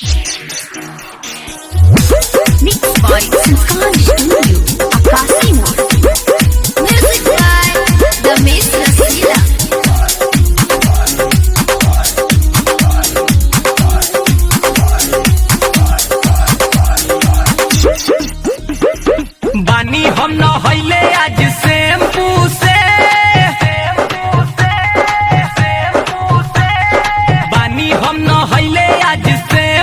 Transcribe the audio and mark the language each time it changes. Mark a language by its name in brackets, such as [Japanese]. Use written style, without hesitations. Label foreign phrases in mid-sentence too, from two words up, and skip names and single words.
[English] Mixed by Sanskar Studio, Akasi Mode. Music by Damesh Rasila. [Bhojpuri] बानी हम न हईले आज शैम्पू से, बानी हम न हईले आज